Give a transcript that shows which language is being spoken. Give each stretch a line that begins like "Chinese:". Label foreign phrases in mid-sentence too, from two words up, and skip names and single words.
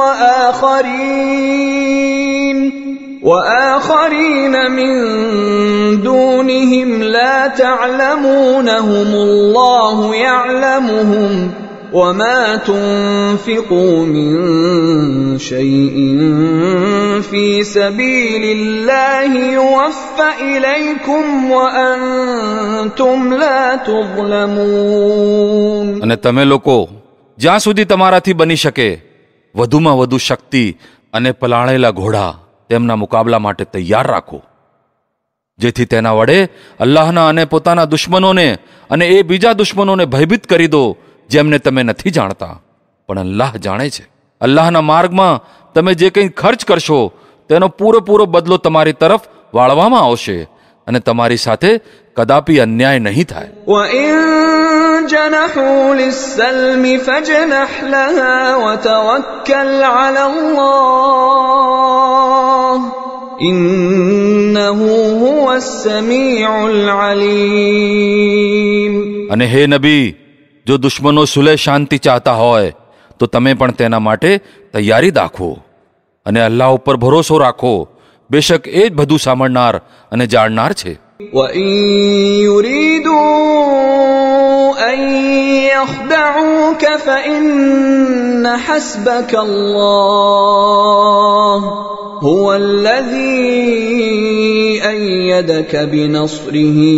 Arabic: وَآخَرِينَ مِن دُونِهِمْ لَا تَعْلَمُونَهُمُ اللَّهُ يَعْلَمُهُمْ وَمَا تُنْفِقُوا مِنْ شَيْءٍ فِي سَبِيلِ اللَّهِ يُوَفَّ إِلَيْكُمْ وَأَنْتُمْ لَا تُظْلَمُونَ.
Gujarati: અને તમે લોકો જ્યાં સુધી તમારાથી બની શકે વધુમાં વધુ શક્તિ અને પલાળેલા ઘોડા તેમના મુકાબલા માટે તૈયાર રાખો જેથી તેના વડે અલ્લાહના અને પોતાના દુશ્મનોને અને એ બીજા દુશ્મનોને ભયભીત કરી દો જેમને તમે નથી જાણતા પણ અલ્લાહ જાણે છે. અલ્લાહના માર્ગમાં તમે જે કંઈ ખર્ચ કરશો તેનો પૂરેપૂરો બદલો તમારી તરફ વાળવામાં આવશે અને તમારી સાથે કદાપી અન્યાય નહીં થાય.
Arabic: وَإِن جَنَحُوا لِلسَّلْمِ فَاجْنَحْ لَهَا وَتَوَكَّلْ عَلَى اللَّهِ إِنَّهُ هُوَ السَّمِيعُ الْعَلِيمُ.
Gujarati: અને હે નબી, જો દુશ્મનો સુલે શાંતિ ચાહતા હોય તો તમે પણ તેના માટે તૈયારી દાખવો અને અલ્લાહ ઉપર ભરોસો રાખો. બેશક એ જ બધું સાંભળનાર અને જાણનાર છે.
Arabic: وَإِن يُرِيدُوا أَن يَخْدَعُوكَ فَإِنَّ حَسْبَكَ اللَّهُ هُوَ الَّذِي أَيَّدَكَ بِنَصْرِهِ